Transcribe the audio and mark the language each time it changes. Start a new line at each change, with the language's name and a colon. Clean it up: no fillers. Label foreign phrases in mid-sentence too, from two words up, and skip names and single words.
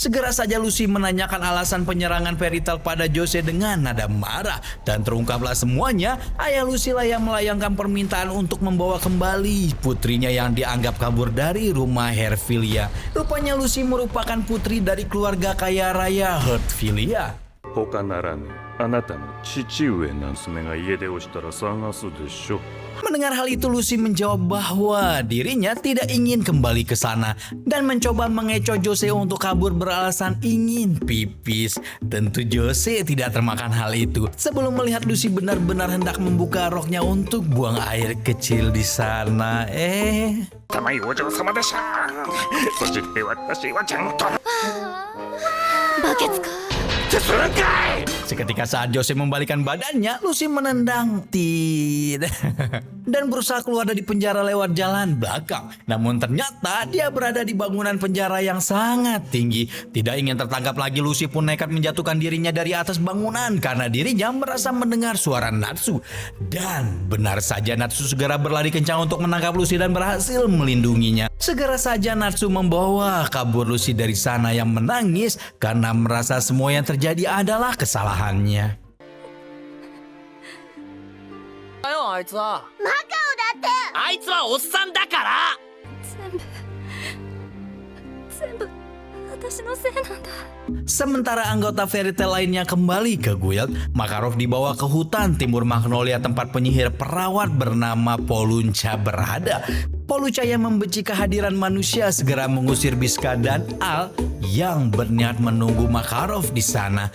Indonesian: Segera saja Lucy menanyakan alasan penyerangan Fairy Tail pada Jose dengan nada marah. Dan terungkaplah semuanya, ayah Lucy lah yang melayangkan permintaan untuk membawa kembali putrinya yang dianggap kabur dari rumah Herfilia. Rupanya Lucy merupakan putri dari keluarga kaya raya Herfilia.
Japanese: 他ならぬあなたの父上の娘が家出をしたら探すでしょ。
Indonesian: Mendengar hal itu, Lucy menjawab bahwa dirinya tidak ingin kembali ke sana dan mencoba mengecoh Jose untuk kabur beralasan ingin pipis. Tentu Jose tidak termakan hal itu. Sebelum melihat Lucy benar-benar hendak membuka roknya untuk buang air kecil di sana,
Japanese: 玉井お嬢様でした。そして私はちゃんと。バケツか。
Indonesian: Seketika saat Jose membalikan badannya, Lucy menendang Tid dan berusaha keluar dari penjara lewat jalan belakang. Namun ternyata dia berada di bangunan penjara yang sangat tinggi. Tidak ingin tertangkap lagi, Lucy pun nekat menjatuhkan dirinya dari atas bangunan karena dirinya merasa mendengar suara Natsu. Dan benar saja Natsu segera berlari kencang untuk menangkap Lucy dan berhasil melindunginya. Segera saja Natsu membawa kabur Lucy dari sana yang menangis karena merasa semua yang terjadi adalah kesalahannya.
Japanese: あいつは。マカオだって。あいつはおっさんだから。全部私のせいなんだ。
Indonesian: Sementara anggota Fairy Tail lainnya kembali ke guild, Makarov dibawa ke hutan timur Magnolia tempat penyihir perawat bernama Poluncha berada. Poluca yang membenci kehadiran manusia segera mengusir Biska dan Al yang berniat menunggu Makarov di sana.